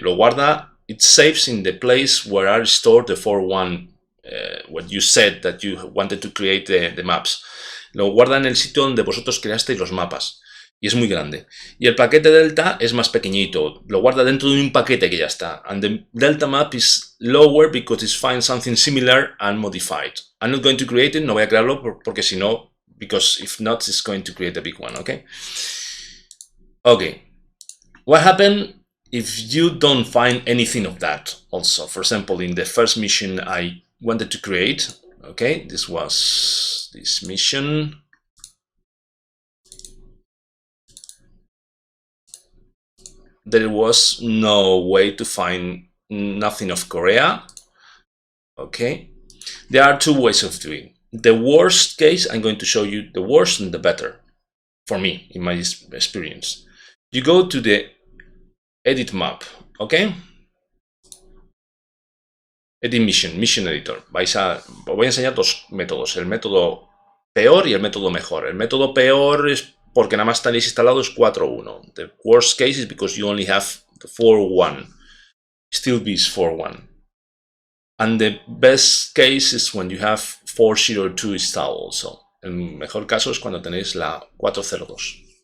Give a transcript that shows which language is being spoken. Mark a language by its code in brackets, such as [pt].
[es] Lo guarda, [en] it saves in the place where are stored the 4.1, what you said that you wanted to create the maps. [es] Lo guarda en el sitio donde vosotros creasteis los mapas. Y es muy grande. Y el paquete delta es más pequeñito. Lo guarda dentro de un paquete que ya está. [en] And the delta map is lower because it finds something similar and modified. I'm not going to create it. [es] No voy a crearlo porque si no, [en] because if not, it's going to create a big one, okay? Okay. What happened if you don't find anything of that also? For example, in the first mission I wanted to create, okay, this was this mission. There was no way to find nothing of Korea. Okay, there are two ways of doing. The worst case, I'm going to show you the worst and the better for me, in my experience. You go to the edit map, okay? Edit mission editor. [es] Voy a enseñar dos métodos, el método peor y el método mejor. El método peor es porque nada más tenéis instalado es 4.1. [en] The worst case is because you only have the 4.1. SteelBeasts 4.1. And the best case is when you have 4.02 installed also. [es] El mejor caso es cuando tenéis la 4.02.